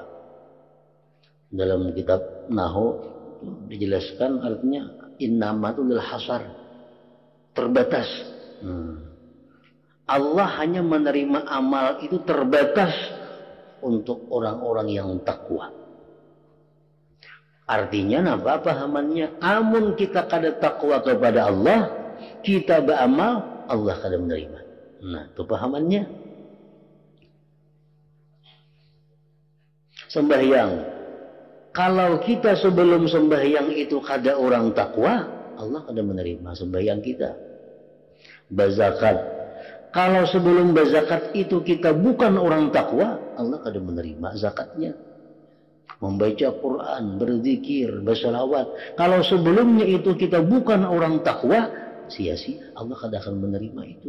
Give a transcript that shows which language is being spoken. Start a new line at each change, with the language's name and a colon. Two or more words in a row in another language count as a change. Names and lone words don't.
Indonesian: Dalam kitab Nahu dijelaskan artinya innama itu
Arabic: للحصر,
Indonesian: terbatas. Allah hanya menerima amal itu terbatas untuk orang-orang yang takwa. Artinya apa pahamannya? Amun kita kada takwa kepada Allah, kita beramal, Allah kada menerima. Nah, itu pahamannya. Sembahyang. Kalau kita sebelum sembahyang itu kada orang takwa, Allah kada menerima sembahyang kita. Berzakat. Kalau sebelum berzakat itu kita bukan orang takwa, Allah kada menerima zakatnya. Membaca Quran, berzikir, bersalawat. Kalau sebelumnya itu kita bukan orang takwa, sia-sia, Allah kada akan menerima itu.